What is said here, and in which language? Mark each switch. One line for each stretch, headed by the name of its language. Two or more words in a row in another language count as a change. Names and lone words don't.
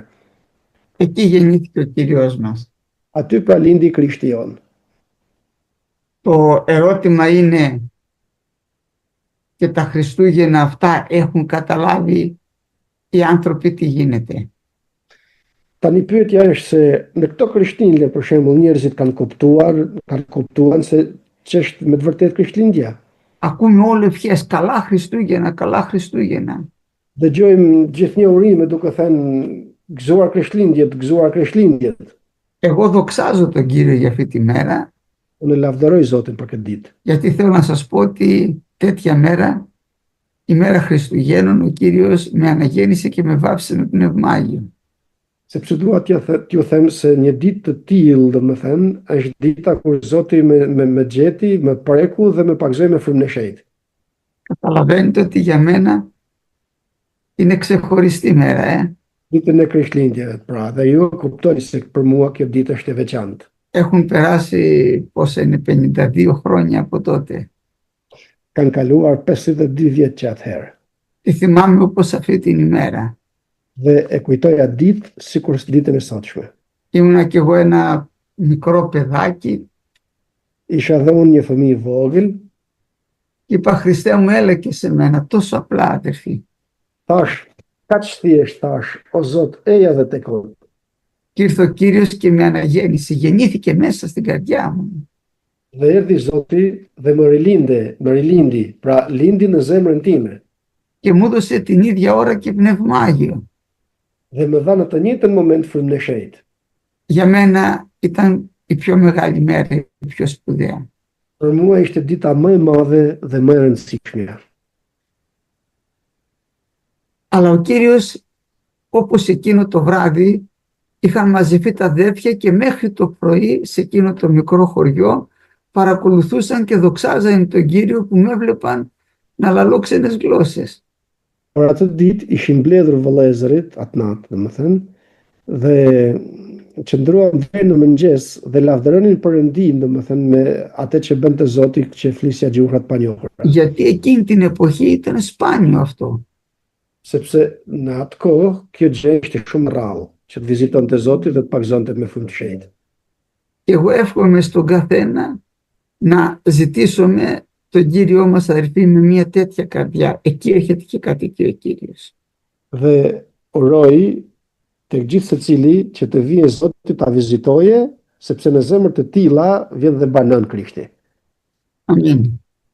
Greek: Εκεί γεννήθηκε ο Κύριος μας.
Albanian: Aty pra lindi Krishti jon.
Greek: Το ερώτημα είναι, και τα Χριστούγεννα αυτά έχουν καταλάβει οι άνθρωποι τι γίνεται?
Albanian: Tani pyetja është se në këto Krishtlindje për shembull njerëzit kanë kuptuar se ç'është me të vërtetë Krishtlindja.
Greek: Ακούμε όλο ευχές, καλά Χριστούγεννα, καλά Χριστούγεννα.
Albanian: Dëgjojmë gjithnjë urime duke thënë gëzuar Krishtlindjet, gëzuar Krishtlindjet.
Greek: Εγώ δοξάζω τον Κύριο για αυτή τη μέρα,
Albanian: Unë lavdëroj Zotin për këtë ditë.
Greek: γιατί θέλω να σας πω ότι τέτοια μέρα, η μέρα Χριστουγέννων, ο Κύριος με αναγέννησε και με βάφησε με Πνεύμα Άγιο.
Albanian: Sepse dua t'ju them se një ditë të tillë, domethënë, është dita kur Zoti me gjeti, me preku dhe me pagzoi me frymën e shenjtë.
Greek: Καταλαβαίνετε ότι για μένα είναι ξεχωριστή μέρα,
Albanian: Ditën e Krishtlindjeve, pra, dhe ju kuptoni se për mua kjo ditë është e veçantë.
Greek: Έχουν περάσει, πόσα είναι, 52 χρόνια από τότε.
Albanian: Kanë kaluar 52 vjet që atëherë.
Greek: Τη θυμάμαι όπως αυτή την ημέρα.
Albanian: Dhe e kujtoja ditë sikur ditën e sotshme.
Greek: Ήμουνα κι εγώ ένα μικρό παιδάκι.
Albanian: Isha dhe unë një fëmijë i vogël.
Greek: Είπα, Χριστέ μου, έλα και σε μένα, τόσο απλά, αδερφή.
Albanian: Thash, kaq thjesht thash, o Zot, eja dhe tek unë.
Greek: Και ήρθε ο Κύριος και με αναγέννησε, γεννήθηκε μέσα στην καρδιά μου.
Albanian: Dhe erdhi Zoti dhe më rilindi, pra lindi në zemrën time.
Greek: Και μου έδωσε την ίδια ώρα και Πνεύμα Άγιο.
Albanian: Dhe më dha në të njëjtën moment frymën e shenjtë.
Greek: Για μένα ήταν η πιο μεγάλη μέρα, η πιο σπουδαία.
Albanian: Për mua ishte dita më e madhe dhe më e rëndësishmja.
Greek: Αλλά ο Κύριος, όπως εκείνο το βράδυ, είχαν μαζευτεί τα αδέρφια και μέχρι το πρωί σε εκείνο το μικρό χωριό παρακολουθούσαν και δοξάζαν τον Κύριο που με έβλεπαν να λαλώ ξένες γλώσσες.
Albanian: Por atë ditë ishin mbledhur vëllezërit atë natë, domethënë, dhe qëndruan deri në mëngjes dhe lavdëronin Perëndin, domethënë me atë që bënte Zoti që flisja gjuhra të panjohura.
Greek: Γιατί εκείνη την εποχή ήταν σπάνιο αυτό.
Albanian: Sepse në atë kohë kjo gjë ishte shumë rrallë, që të vizitonte Zoti dhe të pagëzonte me frymë të shenjtë.
Greek: Και εγώ εύχομαι στον καθένα να ζητήσουμε τον Κύριό μας, αδερφοί, με μια τέτοια καρδιά. Εκεί έρχεται και κατοικεί ο Κύριος.
Albanian: Dhe uroj tek gjithë secili që të vijë Zoti ta vizitoje, sepse në zemër të tilla vjen dhe banon Krishti.
Greek: Αμήν.